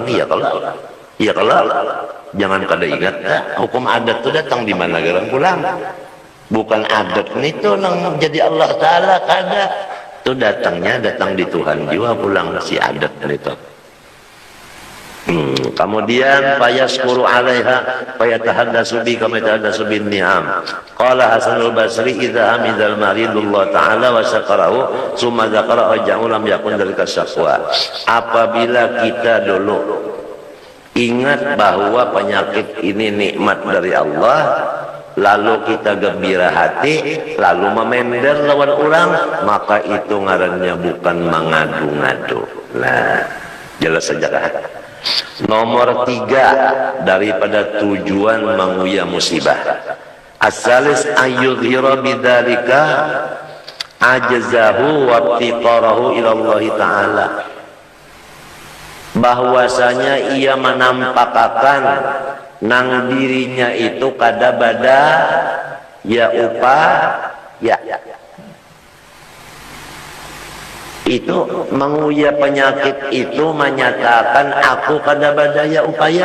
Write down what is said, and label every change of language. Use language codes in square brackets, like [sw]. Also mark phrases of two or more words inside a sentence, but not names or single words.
[bjn] Iya kalau jangan kada ingat tak, hukum adat tuh datang di mana negara pulang. Bukan adat itu nang jadi Allah Taala kada. Itu datang di Tuhan juga pulang si adat itu. [ar] Kemudian فيشكو عليها فيتحدث ب كما يتحدث بالنعم. قال حسن البصري إذا حمد المريض الله تعالى وشكره ثم ذكر أوجاعه لم يكن ذلك شكوى. [bjn] Apabila kita dulu ingat bahwa penyakit ini nikmat dari Allah, lalu kita gembira hati, lalu memender lawan orang, maka itu ngarannya bukan mengadu-ngadu. Nah, jelas saja kan? Nomor 3 daripada tujuan menguya musibah. [ar] الثالث أن يظهر بذلك عجزه وافتقاره إلى الله تعالى. [bjn] Bahwasanya ia menampakkan nang dirinya itu kada bada ya upah ya. Itu menguya penyakit itu menyatakan aku kada badaya upaya.